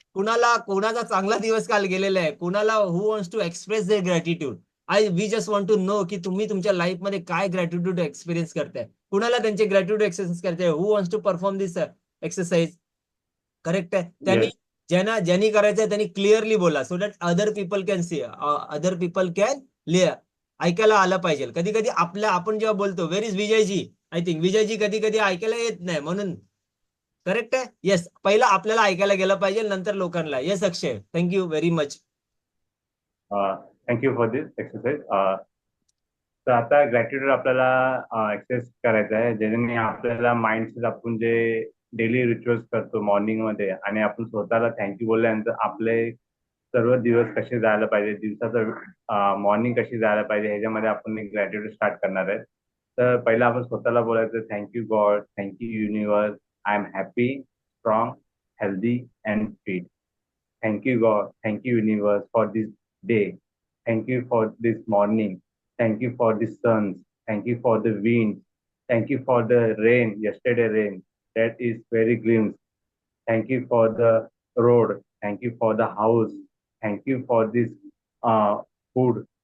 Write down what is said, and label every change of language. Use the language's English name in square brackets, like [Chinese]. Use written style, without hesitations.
[Marathi] कोणाचा चांगला दिवस काल गेलेला आहे? कुणाला [English] Who wants to express their gratitude? We just want to know [Marathi] की तुम्ही तुमच्या लाईफ मध्ये काय ग्रॅटिट्यूड एक्सपिरियन्स करताय. कुणाला त्यांचे ग्रॅटिट्यूड एक्सरसाइज करताय? [English] Who wants to perform this exercise? [Marathi] Correct आहे. त्यांनी [English] Yes. [Marathi] ज्यांनी करायचंय त्यांनी क्लिअरली बोला. [English] so that other people can see, [Marathi] other people can ऐकायला आलं पाहिजे. कधी कधी आपण जेव्हा बोलतो [English] where is Vijayji, I think [Marathi] Vijayji कधी कधी ऐकायला येत नाही म्हणून. करेक्ट आहे. येस, पहिला आपल्याला ऐकायला गेलं पाहिजे, नंतर लोकांना. Yes Akshay, [English] Thank you very much. Thank you for this exercise. [Marathi] तर आता ग्रॅटिट्यूड आपल्याला एक्सरसाइज करायचा आहे, ज्याने आपल्याला माइंडसेट, आपण जे डेली रिच्युअल्स करतो मॉर्निंग मध्ये, आणि आपण स्वतःला थँक्यू बोलल्यानंतर आपले सर्व दिवस कसे जायला पाहिजे, दिवसाचं मॉर्निंग कशी जायला पाहिजे, ह्याच्यामध्ये आपण एक ग्रॅटिट्यूड स्टार्ट करणार आहे. तर पहिला आपण स्वतःला बोलायचं, [English] Thank you God, thank you universe, I am happy, strong, healthy and fit. Thank you, God. Thank you, universe, for this day. Thank you for this morning. Thank you for the sun. Thank you for the wind. Thank you for the rain, yesterday rain. That is very glimpse. Thank you for the road. Thank you for the house. Thank you for this food.